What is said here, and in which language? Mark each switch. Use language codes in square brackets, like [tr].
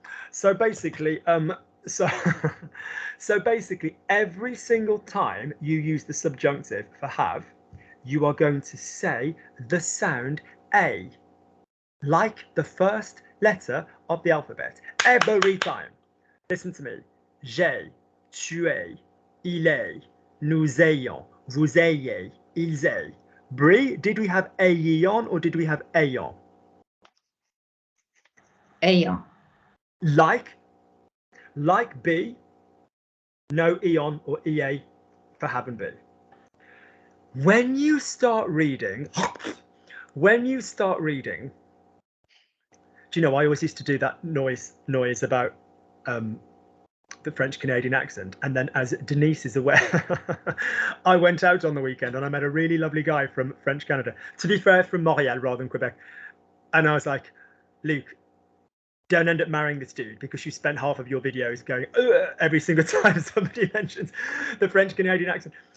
[en] So basically, so basically, every single time you use the subjunctive for have, you are going to say the sound A, like the first letter of the alphabet. Every time. Listen to me. [fr] J'ai, tu es, il est, nous ayons, vous ayez, ils aient. [en] Brie, did we have ayon or did we have ayon? Ayon. Like B, no eon or ea for have and be. When you start reading, do you know, I always used to do that noise about the French Canadian accent, and then, as Denise is aware, I went out on the weekend and I met a really lovely guy from French Canada, to be fair, from Montreal rather than Quebec, and I was like, Luke, don't end up marrying this dude, because you spent half of your videos going every single time somebody mentions the French Canadian accent.